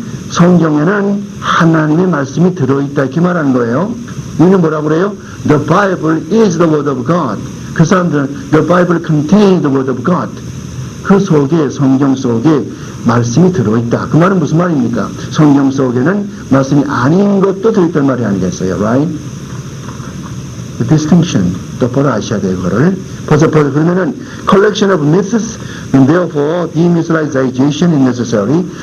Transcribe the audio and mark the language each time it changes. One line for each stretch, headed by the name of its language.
Korean: 성경에는 하나님의 말씀이 들어있다 이렇게 말하는 거예요. 이는 뭐라고 그래요?
English: The Bible is the Word of God.
Korean: 그 사람들은
English: The Bible contains the Word of God.
Korean: 그 속에 성경 속에 말씀이 들어있다. 그 말은 무슨 말입니까? 성경 속에는 말씀이 아닌 것도 들어있단 말이 아니겠어요, right?
English: The distinction
Korean: 똑바로 아셔야 돼요, 그거를. 벌써 그러면은
English: collection of myths and therefore demythologization is necessary.